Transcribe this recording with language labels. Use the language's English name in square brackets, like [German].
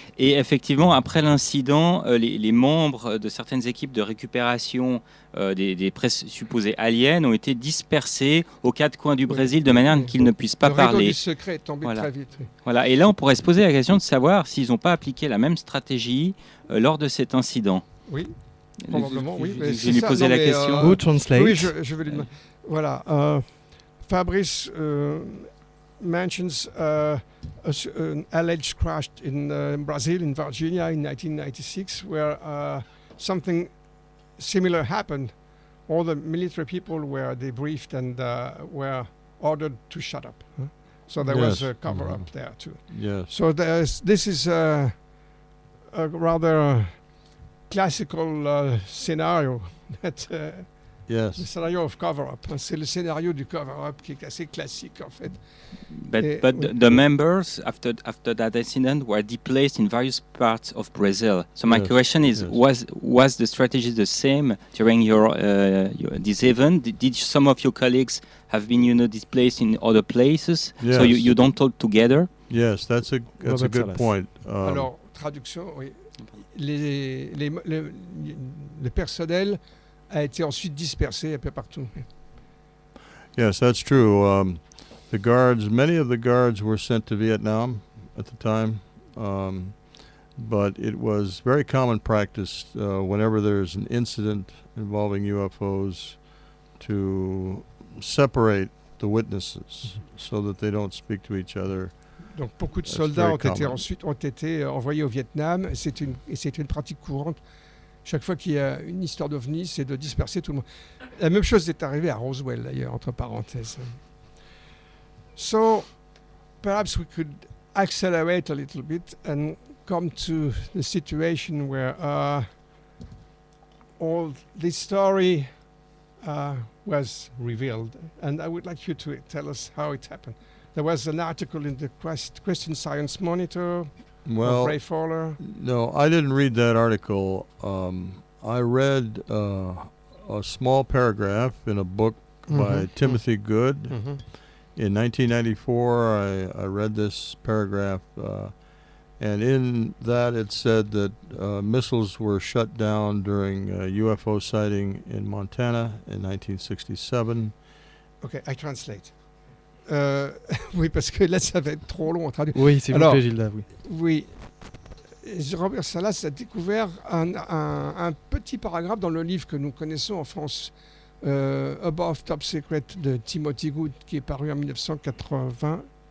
[French] Et effectivement, après l'incident, les membres de certaines équipes de récupération des supposés aliens ont été dispersés aux 4 coins du Brésil de manière qu'ils ne puissent pas parler. Le rideau du secret est tombé très vite. Voilà. Et là, on pourrait se poser la question de savoir s'ils n'ont pas appliqué la même stratégie lors de cet incident. Oui, probablement, oui. Je vais lui poser la question. [English] Who translate? [French] Oui, je vais lui demander. Voilà. [English] Fabrice mentions an alleged crash in Brazil, in Virginia, in 1996, where something similar happened. All the military people were debriefed and were ordered to shut up. So there was a cover-up there too. Yes. So this is a rather classical scenario that. Yes. [French] Le scénario of cover-up. C'est le scénario du cover-up qui est assez classique en fait. [English] But the members after that incident were displaced in various parts of Brazil. So my question is, was the strategy the same during this event? Did some of your colleagues have been displaced in other places? Yes. So you don't talk together? Yes, that's a good point. [French] Alors traduction, oui. Le personnel a été ensuite dispersé un peu partout. [English] Yes, that's true. Many of the guards were sent to Vietnam at the time, but it was very common practice whenever there's an incident involving UFOs to separate the witnesses so that they don't speak to each other. [French] Donc beaucoup de soldats ont été envoyés au Vietnam, et c'est une pratique courante. Chaque fois qu'il y a une histoire d'OVNI, c'est de disperser tout le monde. La même chose est arrivée à Roswell, d'ailleurs, entre parenthèses. [English] So, perhaps we could accelerate a little bit and come to the situation where all this story was revealed. And I would like you to tell us how it happened. There was an article in the Christian Science Monitor. Well, Ray Fowler. No, I didn't read that article. I read a small paragraph in a book by Timothy Good. In 1994, I read this paragraph, and in that it said that missiles were shut down during a UFO sighting in Montana in 1967. Okay, I translate. [French] Oui, parce que là, ça va être trop long à traduire. Oui, s'il vous plaît, Gilda, oui. Oui. Robert Salas a découvert un petit paragraphe dans le livre que nous connaissons en France, Above Top Secret de Timothy Good, qui est paru en 1994.